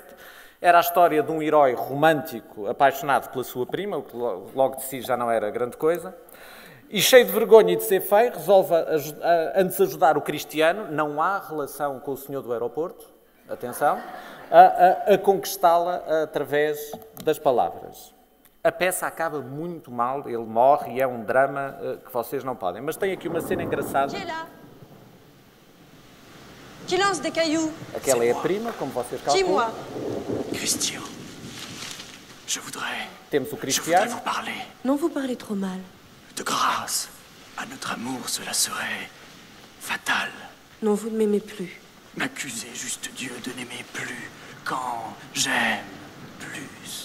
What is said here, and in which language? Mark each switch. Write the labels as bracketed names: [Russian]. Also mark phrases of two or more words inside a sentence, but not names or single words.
[Portuguese] Era a história de um herói romântico apaixonado pela sua prima, o que logo de si já não era grande coisa, e cheio de vergonha e de ser feio, resolve antes ajudar o Cristiano, não há relação com o senhor do aeroporto, atenção, a conquistá-la através das palavras. A peça acaba muito mal, ele morre e é um drama que vocês não podem. Mas tem aqui uma cena engraçada. [French] Qui lance des cailloux? [Portuguese] Aquela é a prima, como vocês calculam. [French] Christian, je voudrais [Portuguese] Temos o [French] vous parler. Non, vous parlez trop mal. De grâce, à notre amour, cela serait fatal. Non, vous ne m'aimez plus. M'accuser, juste Dieu, de n'aimer plus quand j'aime plus.